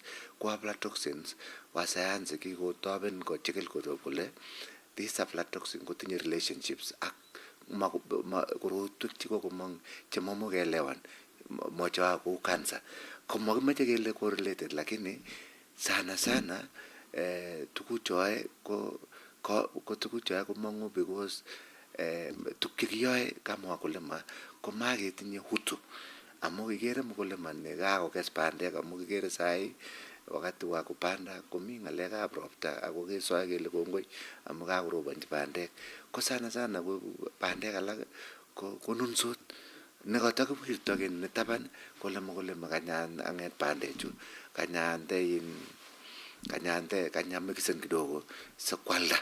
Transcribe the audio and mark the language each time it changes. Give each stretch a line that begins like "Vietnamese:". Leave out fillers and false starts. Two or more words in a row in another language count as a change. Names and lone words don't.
Kalenjin: Ko aflatoxins wasayansi kikotoben kochikil kole
English: these aflatoxins
Kalenjin: kotinye relationships ak korotwek chikokomong chemamukeelewan mocha kou cancer. Komakimeche kele correlated lakini sana tuguchoe ko tuguchoe komong'u because tukchekiyoe
Swahili: kama wakulima
Kalenjin: komaketinye hutu. Amu kikere mkulima ni kakokes bandek amu kikere sai
Swahili: wakati wa kupanda
Kalenjin: komi ng'alekab ropta ako kesoe kele kongoi amu kakorobonji bandek. Ko sana ko bandek alak konunsot nekatakiwirto kit netaban kole mkulima kanya ang'et bandechu kanyamikisen kidogo sikwalda.